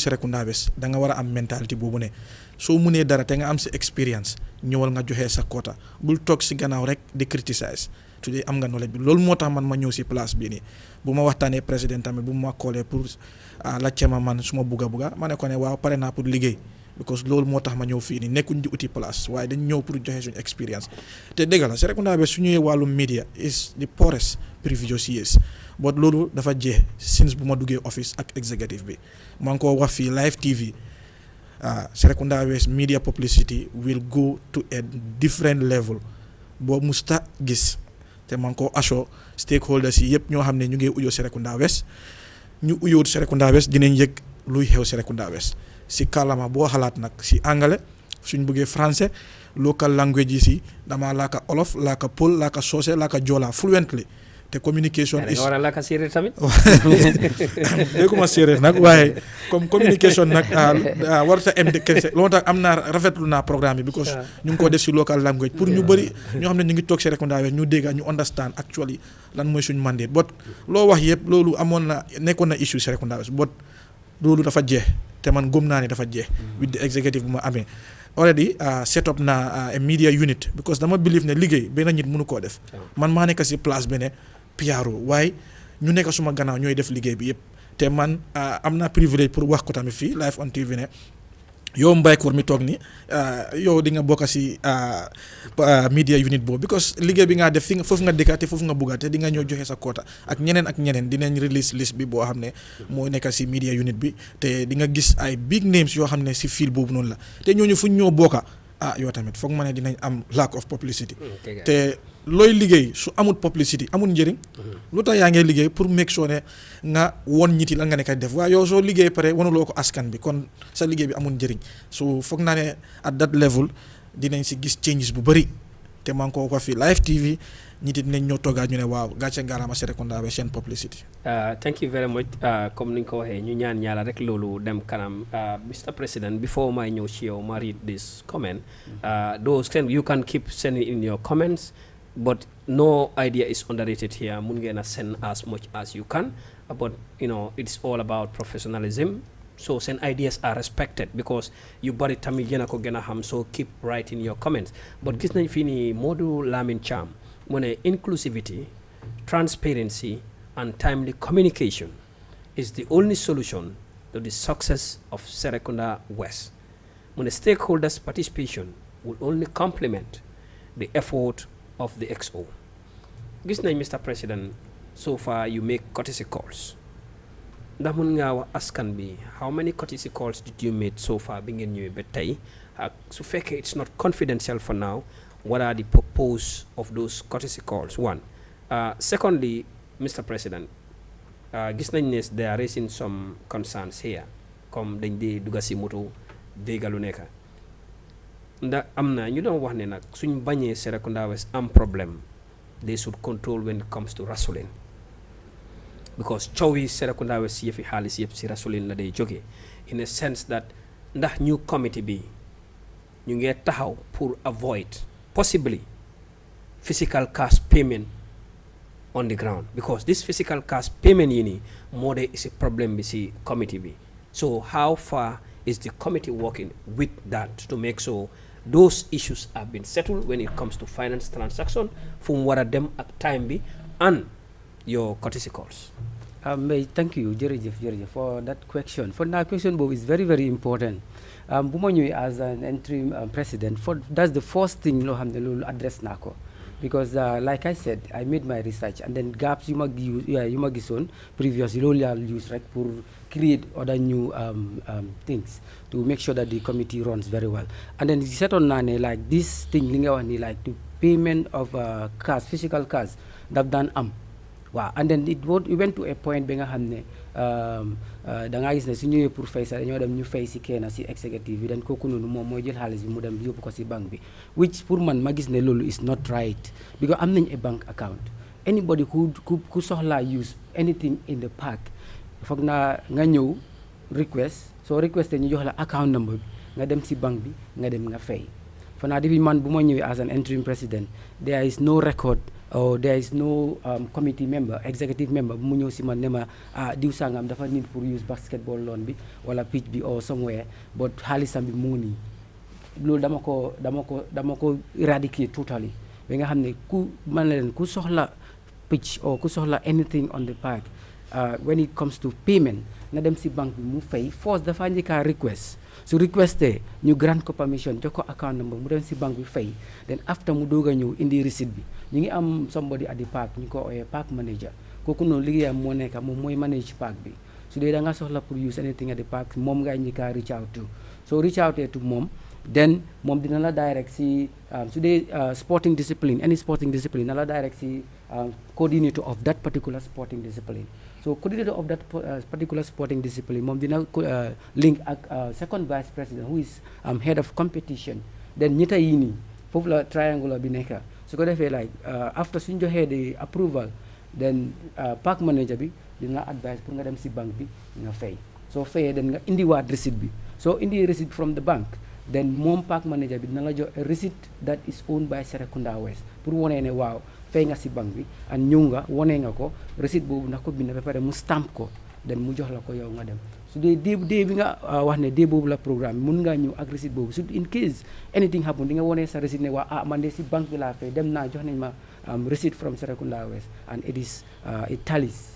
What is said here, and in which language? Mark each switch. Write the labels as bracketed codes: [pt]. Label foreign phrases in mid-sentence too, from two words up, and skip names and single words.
[wo] Serekunda West da nga war a am mentalité boobu ne soo munee dara te nga am si expérience ñëwal nga joxe sa quota bul toog si gannaaw rek di criticize tu dee am nga knowledge bi loolu moo tax man ma ñëw si place bii nii bu ma waxtaanee président tamit bu ma koolee pour laajte ma man su ma bugga ma ne ko ne waaw pare naa pour liggéey because loolu moo tax ma ñëw fii nii nekkuñ di uti place waaye dañ ñëw pour joxe suñu expérience te dëgg la Serekunda West su ñëwee wàllum media [en] is the poorest previous years but [wo] loolu dafa jeex since bu ma duggee office ak executive bi maa ngi koo wax fii [en] live TV [wo] Serekunda West [en] media publicity will go to a different level [wo] boo musta gis te maa ngi koo assure stakeholders yi yëpp ñoo xam ne ñu ngi uyoo Serekunda West ñu uyoo Serekunda West dinañ yëg luy xew Serekunda West si kàllaama boo xalaat nag si anglais suñ bëggee français [en] local language [wo] yi si dama laaka olof laaka pël laaka soose laaka joola fluently te [en] communication is [wo] war a laaka séeréer tamit dégguma séeréer nag waaye comme communication nag warta em de kese loolu tax am naa rafetlu naa programme bi because ñu ngi ko def si [en] local language [wo] pour ñu bëri ñoo xam ne ñu ngi toog Serekunda West ñu dégg ñu [en] understand actually [wo] lan mooy suñ mandate but loo wax yëpp loolu nekkoon na issue Serekunda West but loolu dafa jeex te man gëm naa ne dafa jeex [en] with the executive [wo] bu ma amee [en] already set up [wo] na [en] a media unit [wo] because dama believe ne liggéey benn nit mënu koo def man maa nekk si place bi ne PRO waaye ñu nekk suma gannaaw ñooy def liggéey bi yëpp te man am naa privilège pour wax ko tamit fii [en] live on TV [wo] ne yow Mbaykoor mi toog ni yow di nga bokk si [en] media unit [wo] boobu because liggéey bi nga def fi foofu nga dëkka te foofu nga bugga te di nga ñëw joxe sa quota ak ñeneen dinañ release list bi boo xam ne moo nekk si [en] media unit [wo] bi te di nga gis ay [en] big names [wo] yoo xam ne si field boobu noonu la te ñooñu fu ñu ñëw bokka yow tamit foog ma ne dinañ am [en] lack of publicity [wo] te looy liggéey su amul publicity amul njëriñ lu tax yaa ngi liggéey pour [en] make sure [wo] ne nga won ñiti lan nga nekk def waaye yow soo liggéey pare wanuloo ko askan bi kon sa liggéey bi amul njëriñ so foog naa ne [en] at that level [wo] dinañ si gis changes bu bëri te maa ngi ko fi live TV ñiti dinañ ñëw toogaat ñu ne waaw gàcce ngaaraama Serekunda West seen publicity. [en] Thank you very much [wo] comme ni nga ko waxee ñu ñaan yàlla rek loolu dem kanam Mr. [en] President before [wo] may ñëw ci yow ma [en] read this comment those you can keep sending in your comments but no idea is underrated here [wo] mun ngeen a [en] send as much as you can but it's all about professionalism so send ideas are respected because you [wo] bari tamit yéen a ko gën a xam [en] so keep writing your comments but [wo] gis nañ fii nii [en] Modou Lamine Cham [wo] mu ne [en] inclusivity transparency and timely communication is the only solution to the success of Serekunda West [wo] mu ne [en] stakeholders participation will only complement the effort of the XO. [wo] Gis nañ [en] Mr. President so far you make courtesy calls [wo] ndax mun ngaa wax askan bi [en] how many courtesy calls did you make so far [wo] bi ngeen ñëwee ba tey ak su fekkee [en] it's not confidential for now what are the purpose of those courtesy calls one secondly Mr. [wo] President gis nañ ne [en] they are raising some concerns here [wo] comme dañ di dugga si moto déggalu nekka ndax am na ñu doon wax ne nag suñ bañee Serekunda West am problème [en] they should control when it comes to [wo] rasulin because coow yi Serekunda West yëfi xaalis yëpp si rasulin la day jógee [en] in a sense that [wo] ndax ñu committee bi ñu ngee taxaw [en] pour avoid possibly physical cash payment on the ground because this physical cash payment [wo] yi nii moo de si problème bi si committee bi [en] so how far is the committee working with that to make sure those issues have been settled when it comes to finance transaction [wo] fu mu war a dem ak time bi [en] and your courtesy calls. Thank you jërëjëf for that question for that question boobu is very very important [wo] bu ma ñëwee [en] as an interim president that's the first thing [wo] loo xam ne loolu [en] address [wo] naa ko [en] because like I said I made my research and then gaps [wo] yu ma gisoon [en] previously [wo] loolu laa [en] use [wo] rek pour [en] create other new things to make sure that the committee runs very well and then [wo] seetoon naa ne [en] like this thing [wo] li nga wax ni [en] like the payment of cash physical cash [wo] daf daan am waaw [en] and then it went to a point [wo] ba nga xam ne da ngaa gis ne su ñëwee pour fay sax dañoo dem ñu fay si kenn si executive bi dañ kooku noonu moom mooy jël xaalis bi mu dem yóbbu ko si banque bi which pour man ma gis ne loolu [en] is not right [wo] because am nañ [en] a bank account [wo] anybody ku soxlaa use [en] anything in the park [wo] foog naa nga ñëw request soo requesté ñu jox la [en] account number [wo] bi nga dem si banque bi nga dem nga fay for naa depuis man bu ma ñëwee [en] as an interim president there is no record or there is no committee member executive member [wo] bu mu ñëw si man ne ma diw sangam dafa need pour use [en] basketball lawn [wo] bi wala pitch bi [en] or somewhere [wo] but xaalisam bi mu ngi nii loolu dama ko eradicate totally ba nga xam ne ku soxla pitch or ku soxla [en] anything on the park when it comes to payment [wo] na dem si banque bi mu fay force dafa njëkkaa request su requesté ñu grant ko permission jox ko [en] account number [wo] mu dem si banque bi fay [en] then after [wo] mu doog a ñëw indi receipt bi ñu ngi am [en] somebody at the park [wo] ñu ko ooyee [en] park manager [wo] kooku noonu liggéeyam moo nekk moom mooy manage park bi su dee da nga soxla pour use [en] anything at the park [wo] moom ngay njëkkaa [en] reach out to so reach out to [wo] moom then moom dina la direct si su dee [en] sporting discipline any sporting discipline [wo] na la direct si [en] coordinator of that particular sporting discipline. So coordinator of that particular sporting discipline [wo] moom dina [en] link ak second vice president who is head of competition. [wo] Then ñetta yi nii foofu la triangular bi nekk su ko defee [en] like after [wo] suñ joxee [en] the approval then park manager [wo] bi dina advise pour nga dem si banque bi nga fay soo fayee then nga indiwaat receipt bi soo indi receipt [en] from the bank then [wo] moom [en] park manager [wo] bi dina la jox [en] a receipt that is owned by Serekunda West [wo] pour wonee ne waaw fay nga si banque bi and ñëw nga wonee nga ko receipt boobu ndax ko bind ba pare mu stamp ko then mu jox la ko yow nga dem su dee dee bi nga wax ne dee boobu la programme mun ngaa ñëw ak receipt boobu su [en] in case anything happen [wo] di nga wonee sa receipt ne waa man de si banque bi laa fay dem naa jox nañ ma receipt [en] from Serekunda West and it tallies.